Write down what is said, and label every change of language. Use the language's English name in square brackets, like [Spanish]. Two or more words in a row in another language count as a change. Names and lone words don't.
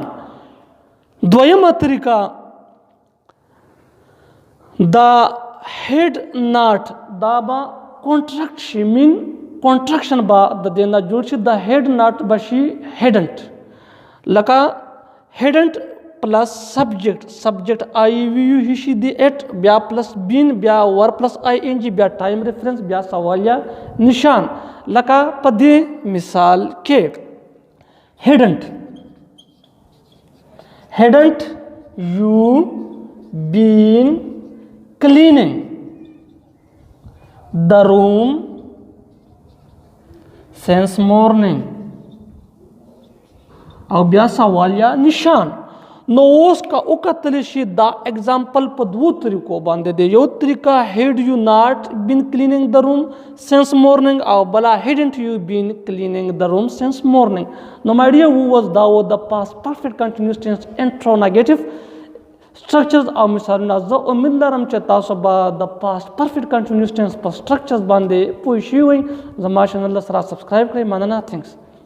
[Pashto] دویمه طریقه دا [English] had not [Pashto] دا به کانټراکټ شي [English] mean contraction [Pashto] به د دې نه جوړ شي د [English] had not [Pashto] به شي هیډنټ لکه [English] hadn't plus subject I we you he she they it [Pashto] بیا [English] plus been [Pashto] بیا [English] verb plus I N G [Pashto] بیا [English] time reference [Pashto] بیا سوالیه نشان. لکه په دې مثال کې [English] هیډنټ you been cleaning the room since morning. [Pashto] او بیا سوال یا نشان. نو اوس کا وکتل شي دا اگزامپل په دوو طریقو باندې دی. یو طریقه [English] had you not been cleaning the room since morning [Pashto] او بلا [English] hadn't you been cleaning the room since morning. [Pashto] نو [English] my dear was [Pashto] دا و د [English] past perfect continuous tense interrogative structures [Pashto] او مثالونه. زه امید لرم چې تاسو به د [English] past perfect continuous tense [Pashto] په structures باندې پوه شئ. زما چینل سره سبسکرایب کړئ. مننه. [English] thanks.